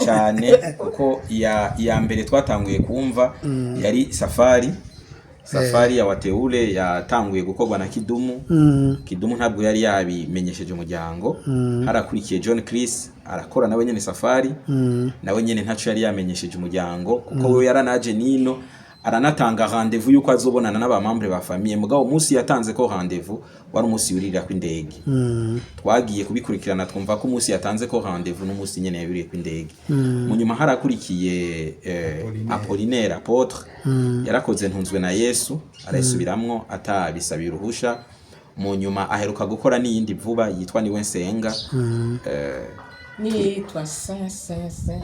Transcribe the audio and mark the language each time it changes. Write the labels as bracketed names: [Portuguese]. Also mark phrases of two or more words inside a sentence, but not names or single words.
[Rundi] cyane kuko ya mbere twatanguye kumva yari Safari ya Wateule yatanguye gukorwa na Kidumu. Kidumu ntabwo yari yabimenyesheje umuryango. Harakurikiye John Chris arakora nawe nyene Safari. Nawe nyene ntaco yari yamenyesheje umuryango kuko we yaranaje nino aranatanga rendez-vous yuko azobonana n'abamambre ba famille. Mugabo umunsi yatanze ko rendez-vous wari umunsi yurira kw'indege. Twagiye kubikurikirana twumva ko umunsi yatanze ko rendez-vous n'umunsi nyene yabiriye kw'indege. Mu nyuma harakurikiye Apollinaire Apôtre yarakoze ntunzwe na Yesu arayisubiramwo atabisabira uruhusha. Mu nyuma aheruka gukora n'iyindi vuba yitwa Niwe Nsenga nitwa Saint